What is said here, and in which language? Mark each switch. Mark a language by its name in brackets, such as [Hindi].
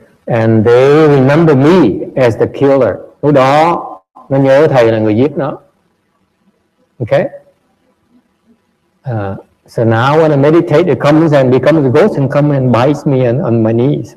[English] And they remember me as the killer. [Vietnamese] Lúc đó nó nhớ thầy là người giết nó. [English] Okay? So now when I meditate, it comes and becomes a ghost and come and bites me on my knees.